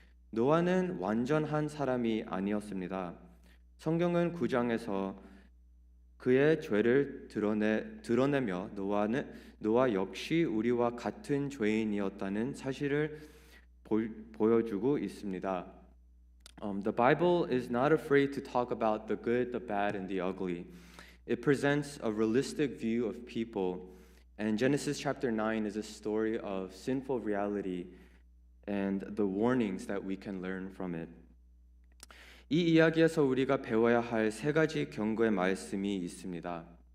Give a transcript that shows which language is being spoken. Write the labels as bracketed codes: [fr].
[ko] 노아는 완전한 사람이 아니었습니다. 성경은 9장에서 그의 죄를 드러내며 노아 역시 우리와 같은 죄인이었다는 사실을 보여주고 있습니다. [en] The Bible is not afraid to talk about the good, the bad, and the ugly. It presents a realistic view of people, and Genesis chapter 9 is a story of sinful reality and the warnings that we can learn from it. [ko] 이 이야기에서 우리가 배워야 할 3가지 경고의 말씀이 있습니다.